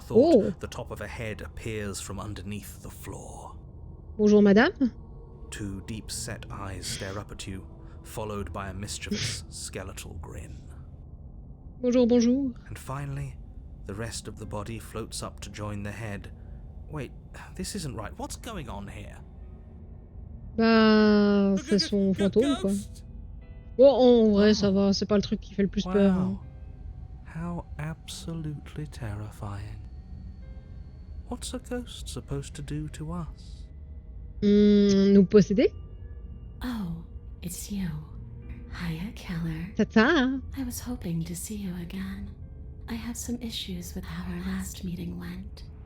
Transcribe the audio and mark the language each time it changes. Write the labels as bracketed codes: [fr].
[en] thought, the top of a head appears from underneath the floor. [fr] Bonjour, madame. [en] Two deep-set eyes stare up at you, followed by a mischievous skeletal grin. [fr] Bonjour, bonjour. [en] And finally, the rest of the body floats up to join the head. Wait, this isn't right. What's going on here? [fr] Bah, c'est son fantôme, quoi. Bon, en vrai, ça va. C'est pas le truc qui fait le plus peur. hein. [en] Wow. How absolutely terrifying. What's a ghost supposed to do to us? [fr] Nous posséder? [en] Oh, it's you. Hiya, killer. [fr] Tata. [en] I was hoping to see you again. I have some issues with how our last meeting went.